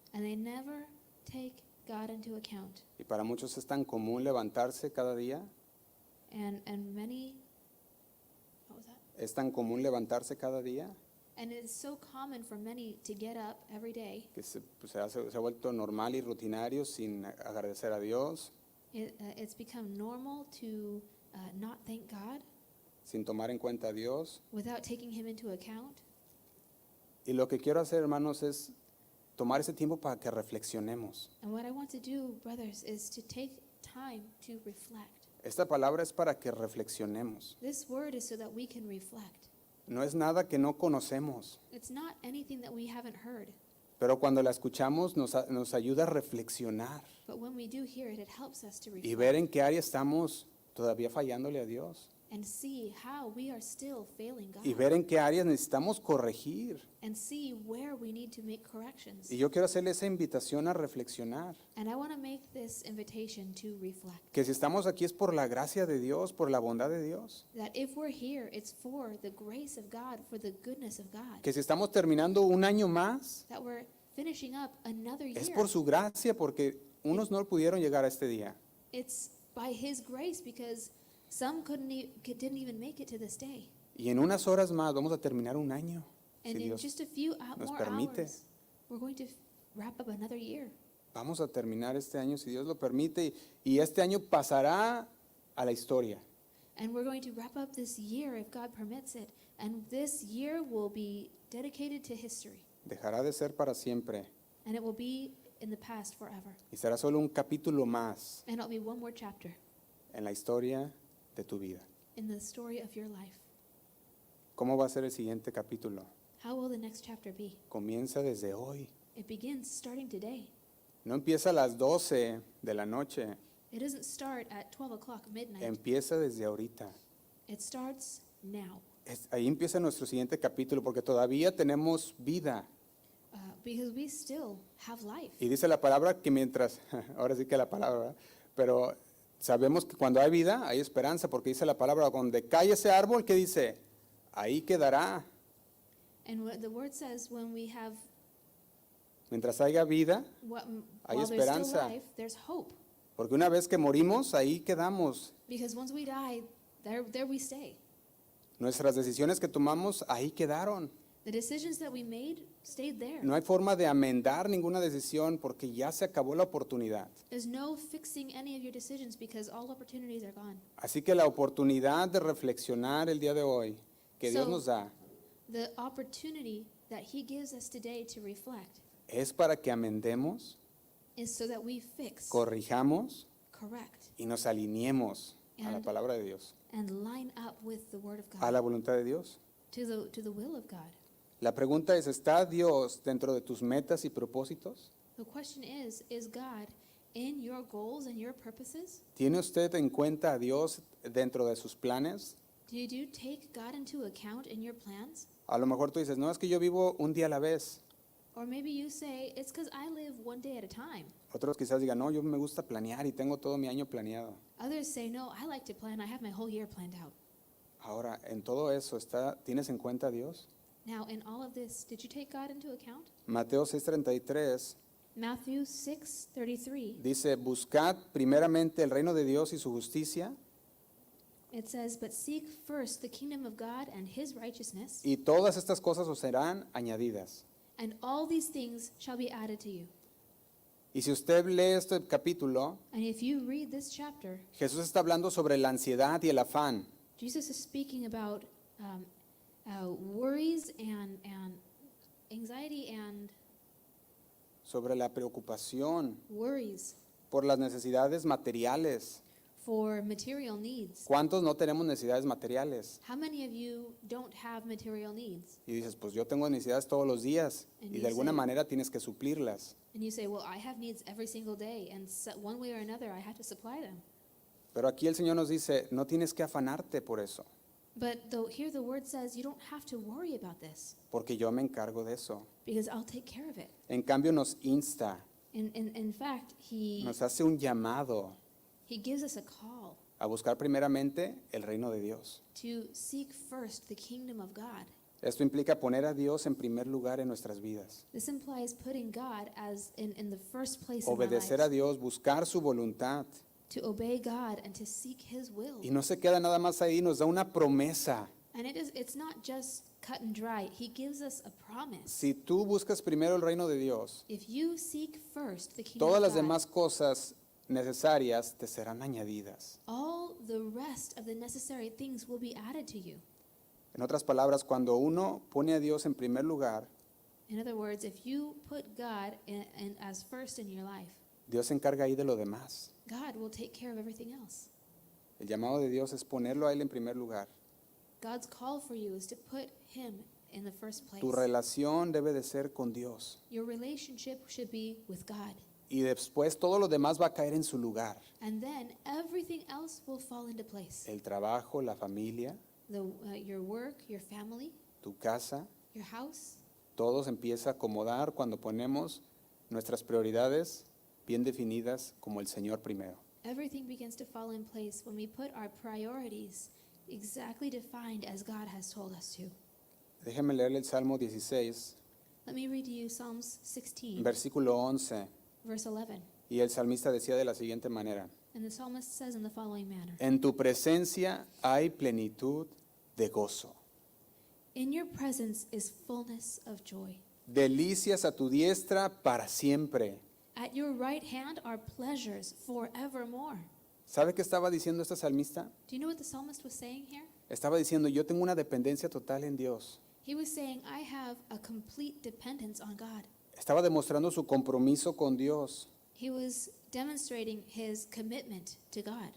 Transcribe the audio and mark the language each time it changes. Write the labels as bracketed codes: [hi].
[en] and they never take God into account. [es] Y para muchos es tan común levantarse cada día, [en] And many, what was that? [es] es tan común levantarse cada día [en] And it is so common for many to get up every day. [es] que se ha vuelto normal y rutinario sin agradecer a Dios, [en] It's become normal to not thank God [es] sin tomar en cuenta a Dios. [en] without taking Him into account. [es] Y lo que quiero hacer, hermanos, es tomar ese tiempo para que reflexionemos. [en] And what I want to do, brothers, is to take time to reflect. [es] Esta palabra es para que reflexionemos. [en] This word is so that we can reflect. [es] No es nada que no conocemos, [en] It's not anything that we haven't heard, [es] pero cuando la escuchamos nos ayuda a reflexionar [en] but when we do hear it, it helps us to [es] y [en] reflect [es] ver en qué área estamos todavía fallándole a Dios [en] and see how we are still failing [es] y [en] God, [es] ver en qué áreas necesitamos corregir. [en] and see where we need to make corrections. [es] Y yo quiero hacerle esa invitación a reflexionar, [en] And I want to make this invitation to reflect. [es] que si estamos aquí es por la gracia de Dios, por la bondad de Dios, [en] That if we're here, it's for the grace of God, for the goodness of God. [es] que si estamos terminando un año más [en] That we're finishing up another [es] es [en] year. [es] por su gracia, porque unos no pudieron llegar a este día. [en] It's by His grace, because some didn't even make it to this day. [es] Y en unas horas más vamos a terminar un año, si [en] And in [es] Dios [en] just a few [es] nos [en] more [es] permite. [en] hours, we're going to wrap up another year. [es] Vamos a terminar este año si Dios lo permite y este año pasará a la historia. [en] And we're going to wrap up this year if God permits it. And this year will be dedicated to history. [es] Dejará de ser para siempre [en] And it will be in the past forever. [es] y será solo un capítulo más [en] And it'll be one more chapter [es] en la historia de tu vida. [en] in the story of your life. [es] ¿Cómo va a ser el siguiente capítulo? [en] How will the next chapter be? [es] Comienza desde hoy. [en] It begins starting today. [es] No empieza a las 12 de la noche, [en] It doesn't start at 12 o'clock midnight. [es] empieza desde ahorita. [en] It starts now. [es] Ahí empieza nuestro siguiente capítulo porque todavía tenemos vida. [en] Because we still have life. [es] Y dice la palabra que mientras, ahora sí que la palabra, ¿verdad? Pero sabemos que cuando hay vida hay esperanza porque dice la palabra, donde cae ese árbol, ¿qué dice? Ahí quedará. [en] And what the word says, when we have, [es] Mientras haya vida, hay [en] while there's still [es] esperanza. [en] life, there's hope. [es] Porque una vez que morimos, ahí quedamos. [en] Because once we die, there we stay. [es] Nuestras decisiones que tomamos, ahí quedaron. [en] The decisions that we made stayed there. [es] No hay forma de amendar ninguna decisión porque ya se acabó la oportunidad. [en] There's no fixing any of your decisions because all opportunities are gone. [es] Así que la oportunidad de reflexionar el día de hoy que Dios [en] So- [es] nos da [en] The opportunity that He gives us today to reflect [es] es para que amendemos, [en] is so that we fix, [es] corrijamos [en] correct, [es] y nos alineemos a la [en] And- [es] palabra de Dios, [en] and line up with the Word of [es] a la [en] God, [es] voluntad de Dios. [en] to the will of God. [es] La pregunta es, ¿está Dios dentro de tus metas y propósitos? [en] The question is God in your goals and your purposes? [es] ¿Tiene usted en cuenta a Dios dentro de sus planes? [en] Did you take God into account in your plans? [es] A lo mejor tú dices, no, es que yo vivo un día a la vez. [en] Or maybe you say, it's because I live one day at a time. [es] Otros quizás digan, no, yo me gusta planear y tengo todo mi año planeado. [en] Others say, no, I like to plan. I have my whole year planned out. [es] Ahora, en todo eso, ¿tienes en cuenta a Dios? [en] Now, in all of this, did you take God into account? [es] Mateo 6:33 [en] Matthew 6:33, [es] dice, buscad primeramente el reino de Dios y su justicia [en] it says, but seek first the kingdom of God and His righteousness, [es] y todas estas cosas os serán añadidas. [en] and all these things shall be added to you. [es] Y si usted lee este capítulo, [en] And if you read this chapter, [es] Jesús está hablando sobre la ansiedad y el afán. [en] Jesus is speaking about worries and anxiety and [es] Sobre la preocupación [en] worries [es] por las necesidades materiales. [en] for material needs. [es] ¿Cuántos no tenemos necesidades materiales? [en] How many of you don't have material needs? [es] Y dices, pues yo tengo necesidades todos los días [en] And [es] y [en] you [es] de alguna [en] say- [es] manera tienes que suplirlas. [en] And you say, well, I have needs every single day, and one way or another, I have to supply them. [es] Pero aquí el Señor nos dice, no tienes que afanarte por eso, [en] But here the word says you don't have to worry about this [es] porque yo me encargo de eso. [en] because I'll take care of it. [es] En cambio nos insta, [en] In fact, [es] nos hace un llamado [en] he gives us a call [es] a buscar primeramente el reino de Dios. [en] to seek first the kingdom of God. [es] Esto implica poner a Dios en primer lugar en nuestras vidas. [en] This implies putting God as in the first place in our [es] Obedecer a [en] lives, [es] Dios, buscar su voluntad. [en] to obey God and to seek His will. [es] Y no se queda nada más ahí, nos da una promesa. [en] And it's not just cut and dry. He gives us a promise. [es] Si tú buscas primero el reino de Dios, [en] If you seek first the kingdom [es] todas [en] of [es] las [en] God, [es] demás cosas necesarias te serán añadidas. [en] all the rest of the necessary things will be added to you. [es] En otras palabras, cuando uno pone a Dios en primer lugar, [en] In other words, if you put God as first in your life, [es] Dios se encarga ahí de lo demás. [en] God will take care of everything else. [es] El llamado de Dios es ponerlo a Él en primer lugar. [en] God's call for you is to put Him in the first place. [es] Tu relación debe de ser con Dios. [en] Your relationship should be with God. [es] Y después todo lo demás va a caer en su lugar. [en] And then everything else will fall into place. [es] El trabajo, la familia, [en] Your work, your family, [es] tu casa, [en] your house, [es] todo se empieza a acomodar cuando ponemos nuestras prioridades bien definidas como el Señor primero. [en] everything begins to fall in place when we put our priorities exactly defined as God has told us to. [es] Déjeme leerle el Salmo 16, [en] Let me read to you Psalms 16, [es] versículo 11. [en] verse 11. [es] Y el salmista decía de la siguiente manera: [en] And the psalmist says in the following manner, [es] En tu presencia hay plenitud de gozo. [en] in your presence is fullness of joy. [es] Delicias a tu diestra para siempre. [en] At your right hand are pleasures forevermore. [es] ¿Sabe qué estaba diciendo este salmista? [en] Do you know what the psalmist was saying here? [es] Estaba diciendo, yo tengo una dependencia total en Dios. [en] He was saying, I have a complete dependence on God. [es] Estaba demostrando su compromiso con Dios. [en] He was demonstrating his commitment to God,